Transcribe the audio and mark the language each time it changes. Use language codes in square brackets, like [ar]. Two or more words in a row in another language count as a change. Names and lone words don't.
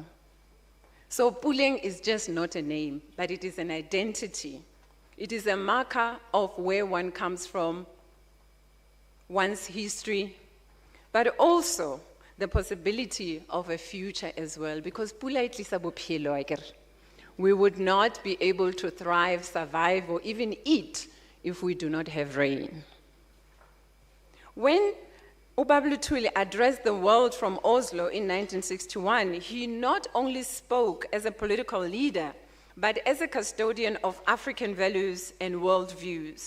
[en] So Puleng is just not a name, but it is an identity. It is a marker of where one comes from, one's history, but also the possibility of a future as well, because [st] Pula itlisa bophelo akere. [en] We would not be able to thrive, survive, or even eat if we do not have rain. When Ubaba Luthuli addressed the world from Oslo in 1961, he not only spoke as a political leader, but as a custodian of African values and worldviews.